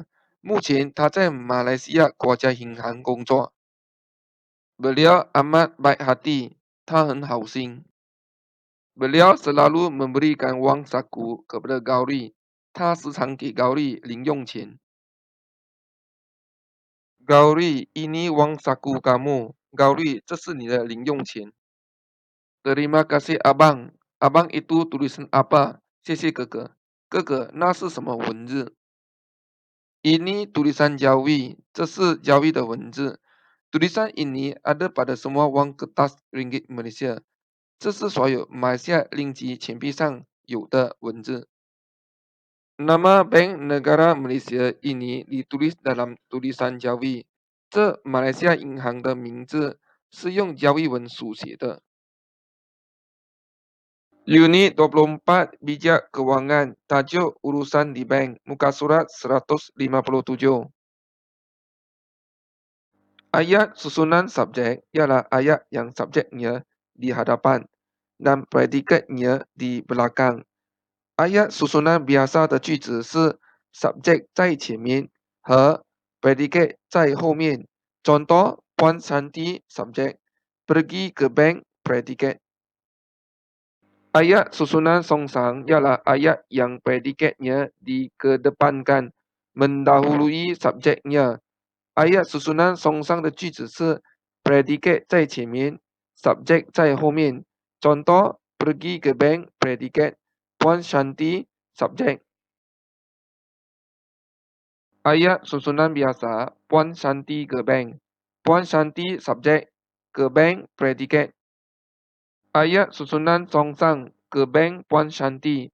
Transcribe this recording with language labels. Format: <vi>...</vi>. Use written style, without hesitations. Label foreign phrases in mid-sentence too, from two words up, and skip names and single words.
<zh>目前他在马来西亚国家银行工作。</zh> <ms>Beliau amat baik hati。</ms> <zh>他很好心。</zh> <ms>Beliau selalu memberikan wang saku kepada Gauri。</ms> <zh>他时常给 Gauri 零用钱。</zh> <ms>Gauri, ini uang saku kamu.</ms> <zh>Gauri, 这是你的零用钱。</zh> <ms>Terima kasih abang. Abang itu tulisan apa?</ms> <zh>谢谢哥哥。哥哥，那是什么文字 ？</zh> <ms>Ini tulisan Jawi.</ms> <zh>这是 Jawi 的文字。</zh> <ms>Tulisan ini ada pada semua uang kertas ringgit Malaysia。</ms> <zh>这是所有马来西亚令吉钱币上有的文字。</zh> <ms>Nama Bank Negara Malaysia ini ditulis dalam tulisan Jawi。</ms> <zh>这马来西亚银行的名字是用 Jawi 文书写的。</zh> <ms>Unit 24 Bijak Kewangan Tajuk Urusan di Bank Muka Surat 157. Ayat susunan subjek ialah ayat yang subjeknya di hadapan dan predikatnya di belakang. Ayat susunan biasa</ms> <zh>的句子是</zh> <ms>subjek</ms> <zh>在前面和</zh> <ms>predikat</ms> <zh>在后面。</zh> <ms>Contoh Puan Santi subjek, pergi ke bank predikat. Ayat susunan songsang ialah ayat yang predikatnya dikedepankan, mendahului subjeknya. Ayat susunan songsang</ms> <zh>的句子是</zh> <ms>predikat</ms> <zh>在前面</zh> <ms>subjek</ms> <zh>在后面。</zh> <ms>Contoh pergi ke bank predikat, Puan Shanti subjek. Ayat susunan biasa Puan Shanti ke bank. Puan Shanti subjek, ke bank predikat. Ayat susunan songsang ke bank Puan Shanti.</ms>